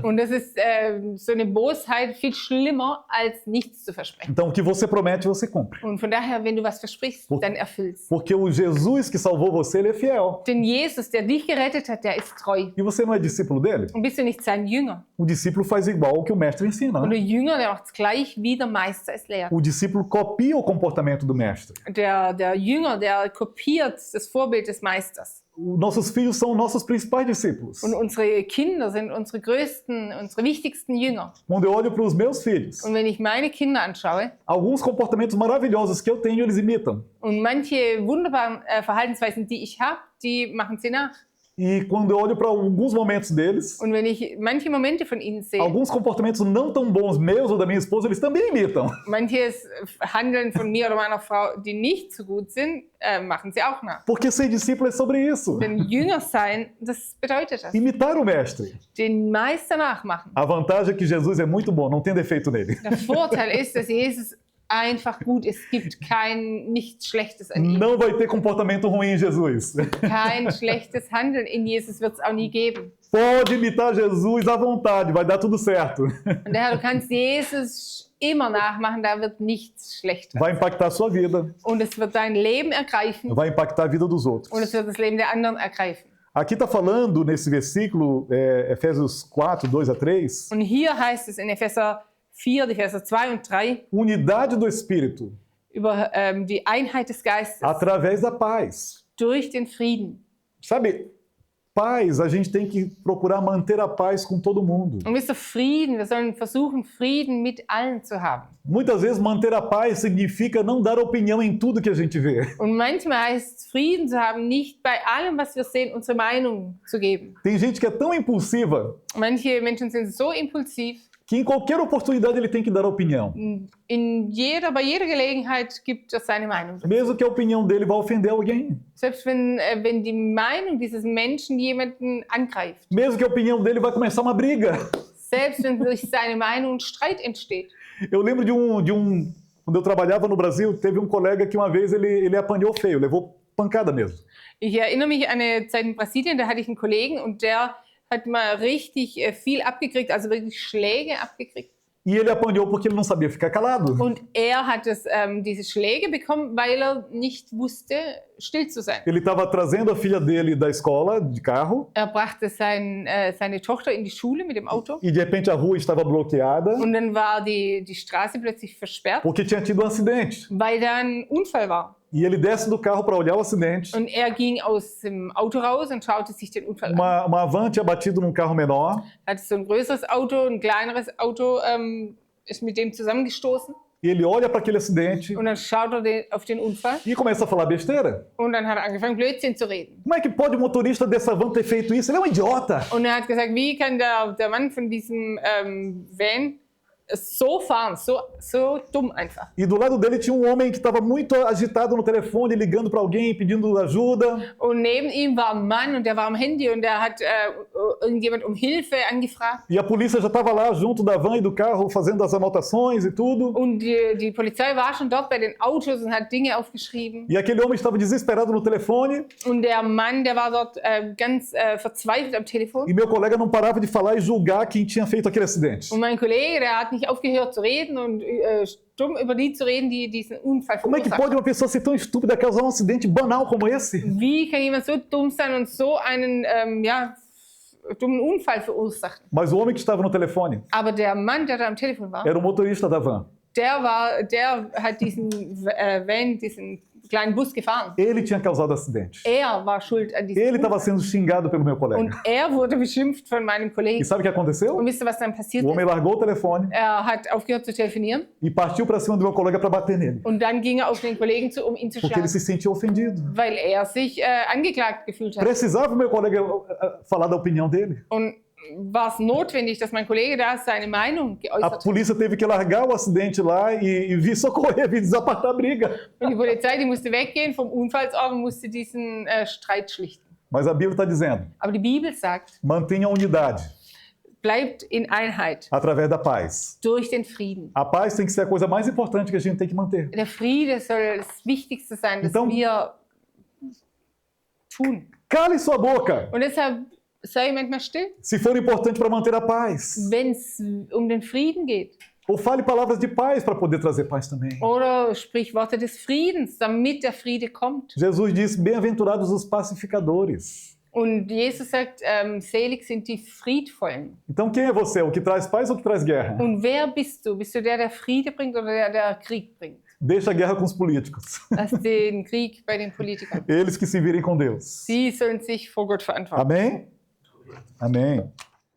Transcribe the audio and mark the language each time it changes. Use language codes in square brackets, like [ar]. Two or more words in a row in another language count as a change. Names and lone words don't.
[de] Und das ist so eine Bosheit viel schlimmer, als nichts zu versprechen. [pt] Então, o que você promete, você cumpre. [de] Und von daher, wenn du was versprichst, dann erfüllst. [pt] Porque o Jesus que salvou você, ele é fiel. [de] Denn Jesus, der dich gerettet hat, der ist treu. [pt] E você não é discípulo dele? [de] Und bist du nicht sein Jünger? [pt] O discípulo faz igual o que o mestre ensina. [de] Und [pt] Né? [de] der Jünger, der macht es gleich, wie der Meister es lehrt. [pt] O discípulo copia o comportamento do mestre. [de] Der Jünger, der kopiert das Vorbild des Meisters. [pt] Nossos filhos são nossos principais discípulos. [de] Und unsere Kinder sind unsere größten, unsere wichtigsten Jünger. [pt] Quando eu olho para os meus filhos, [de] Und wenn ich meine Kinder anschaue [pt] alguns comportamentos maravilhosos que eu tenho, eles imitam. [de] und manche wunderbaren Verhaltensweisen, die ich habe, die machen sie nach. [pt] E quando eu olho para alguns momentos deles, [de] Und wenn ich manche Momente von ihnen sehe, [pt] alguns comportamentos não tão bons meus ou da minha esposa, eles também imitam. [de] manches Handeln von mir oder meiner Frau, die nicht so gut sind, machen sie auch nach. [pt] Porque ser discípulo é sobre isso. [de] Denn Jünger sein, das bedeutet das. [pt] Imitar o mestre. [de] Den Meister nachmachen. [pt] A vantagem é que Jesus é muito bom, não tem defeito nele. [de] Der Vorteil ist, dass Jesus einfach gut ist. Es gibt nichts Schlechtes an ihm. [pt] Não vai ter comportamento ruim em Jesus. [de] Kein schlechtes Handeln in Jesus wird es auch nie geben. [pt] Pode imitar Jesus à vontade, vai dar tudo certo. [de] Und daher, du kannst Jesus immer nachmachen, da wird nichts schlecht. [pt] Vai impactar a sua vida, [de] Und es wird dein Leben ergreifen [pt] vai impactar a vida dos [de] und [pt] outros. [de] es wird das Leben der anderen ergreifen. [pt] Aqui está falando, nesse versículo, Efésios 4, 2 a 3, [de] Und hier heißt es in Epheser 4, die Verse 2 und 3, [pt] unidade do Espírito, [de] über die Einheit des Geistes [pt] através da paz. [de] durch den Frieden. [pt] Sabe, paz, a gente tem que procurar manter a paz com todo mundo. [de] Und wisst ihr, Frieden, wir sollen versuchen, Frieden mit allen zu haben. [pt] Muitas vezes manter a paz significa não dar opinião em tudo que a gente vê. [de] Und manchmal heißt es, Frieden zu haben, nicht bei allem, was wir sehen, unsere Meinung zu geben. [pt] Tem gente que é tão impulsiva [de] Manche Menschen sind so impulsiv, [pt] que em qualquer oportunidade ele tem que dar opinião. [de] bei jeder Gelegenheit gibt er seine Meinung. [pt] Mesmo que a opinião dele vá ofender alguém. [de] Selbst wenn die Meinung dieses Menschen jemanden angreift. [pt] Mesmo que a opinião dele vai começar uma briga. [de] Selbst wenn durch seine Meinung ein Streit entsteht. [pt] Eu lembro quando eu trabalhava no Brasil, teve um colega que uma vez ele apanhou feio, levou pancada mesmo. [de] Ich erinnere mich an eine Zeit in Brasilien, da hatte ich einen Kollegen und der hat mal richtig viel abgekriegt, also wirklich Schläge abgekriegt. [pt] E ele apanhou porque ele não sabia ficar calado. [de] Und er hat diese Schläge bekommen, weil er nicht wusste, still zu sein. [pt] Ele estava trazendo a filha dele da escola de carro [de] Er brachte seine Tochter in die Schule mit dem Auto [pt] e de repente a rua estava bloqueada [de] und dann war die Straße plötzlich versperrt, [pt] porque tinha tido um acidente. [de] weil da ein Unfall war. [pt] E ele desce do carro para olhar o acidente. [de] Und er ging aus dem Auto raus und schaute sich den Unfall an. [pt] Uma van tinha batido num carro menor [de] Hat so ein größeres Auto, ein kleineres Auto ist mit dem zusammengestoßen. [pt] E ele olha para aquele acidente [de] Und dann schaut auf den Unfall [pt] e começa a falar besteira. [de] und dann hat er angefangen, Blödsinn zu reden. [pt] Como é que pode o motorista dessa van ter feito isso? Ele é um idiota. [de] Und er hat gesagt, wie kann der Mann von diesem Van so fahren, so dumm einfach. [pt] E do lado dele tinha um homem que estava muito agitado no telefone, ligando para alguém, pedindo ajuda. [de] Und neben ihm war ein Mann und der war am Handy und der hat irgendjemand um Hilfe angefragt. [pt] E a polícia já estava lá junto da van e do carro fazendo as anotações e tudo. [de] Und die Polizei war schon dort bei den Autos und hat Dinge aufgeschrieben. [pt] E aquele homem estava desesperado no telefone. [de] Und der Mann, der war dort ganz verzweifelt am Telefon. [pt] E meu colega não parava de falar e julgar quem tinha feito aquele acidente. [de] Und mein Kollege, der hat nicht aufgehört zu reden und stumm über die zu reden, die diesen Unfall [pt] Como é que [de] verursacht [pt] pode uma pessoa ser tão estúpida causar um acidente banal como esse? [de] Wie kann jemand so dumm sein und so einen dummen Unfall verursachen? [pt] Mas o homem que estava no telefone [de] Aber der Mann, der da am Telefon war, [pt] era o motorista da van. [de] der hat diesen Van, diesen kleinen Bus gefahren. [pt] Ele tinha causado o acidente. [de] Er war schuld an diesem [pt] Ele [de] Unfall. [pt] estava sendo xingado pelo meu colega. [de] Und er wurde beschimpft von meinem [pt] E [de] Kollegen. [pt] sabe o que aconteceu? [de] Und wisst ihr, was dann passiert [pt] O [de] ist? [pt] homem largou o telefone [de] Er hat aufgehört zu telefonieren [pt] e partiu para cima do meu colega para bater nele. [de] und dann ging er auf den Kollegen zu, um ihn zu [pt] Porque ele [de] schlagen, [pt] se sentiu ofendido. [de] weil er sich angeklagt gefühlt hat. [pt] Precisava o meu colega falar da opinião dele. [de] Und war es notwendig, dass mein Kollege da seine Meinung [pt] A [de] geäußert hat. [pt] polícia teve que largar o acidente lá e vir socorrer, vir desapartar a briga. [de] Und die Polizei, die musste weggehen vom Unfallsort und musste diesen Streit schlichten. [pt] Mas a Bíblia está dizendo, [de] Aber die Bibel sagt, [pt] mantenha a unidade [de] bleibt in Einheit [pt] através da paz. [de] durch den Frieden. [pt] A paz tem que ser a coisa mais importante que a gente tem que manter. [de] Der Friede soll das Wichtigste sein, das [pt] Então- [de] wir tun. [pt] Cale sua boca, [de] Und deshalb sei manchmal still, [pt] se for importante para manter a paz. [de] wenn es um den Frieden geht. [pt] Ou fale palavras de paz para poder trazer paz também. [de] Oder sprich Worte des Friedens, damit der Friede kommt. [pt] Jesus disse, bem-aventurados os pacificadores. Und Jesus sagt, selig sind die Friedvollen. Então quem é você? O que traz paz ou o que traz guerra? [de] Und wer bist du? Bist du der, der Friede bringt oder der, der Krieg bringt? [pt] Deixa a guerra com os políticos. [de] Lass den Krieg bei den Politikern. [pt] Eles que se virem com Deus. [de] Sie sollen sich vor Gott verantworten. [pt] Amém? Amém.